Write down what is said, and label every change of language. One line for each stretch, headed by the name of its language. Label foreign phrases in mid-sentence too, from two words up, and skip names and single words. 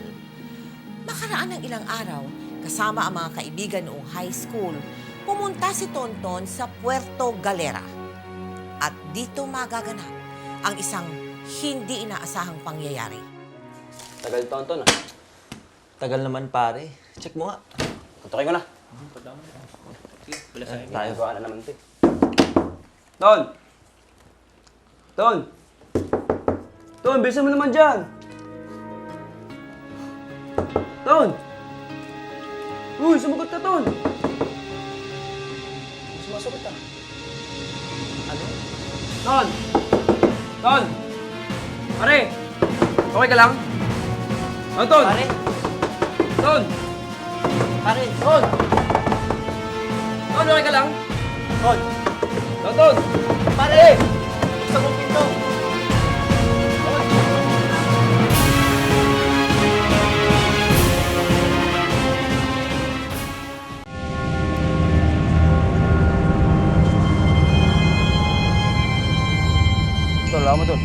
Filipino: Makaraan ng ilang araw, kasama ang mga kaibigan noong
English: high school,
Filipino: pumunta si Tonton sa Puerto Galera. At dito magaganap ang isang hindi inaasahang pangyayari. Tagal, Tonton ah. Tagal naman, pare. Check mo nga. Tutukin ko na. Sige, balasahin Tayo gawa na naman ito eh. Ton! Ton! Ton, bilisan mo naman dyan! Ton! Uy, sumagot ka, Ton! Sumasagot ka. Ano? Ton! Ton! Pare! Okay ka lang? Ano, Ton? Pare! Ton! Pare! Ton! Ton, okay ka lang? Ton! Ton! Pare! Buksan mo pinto! Tol, ako mo, Tol.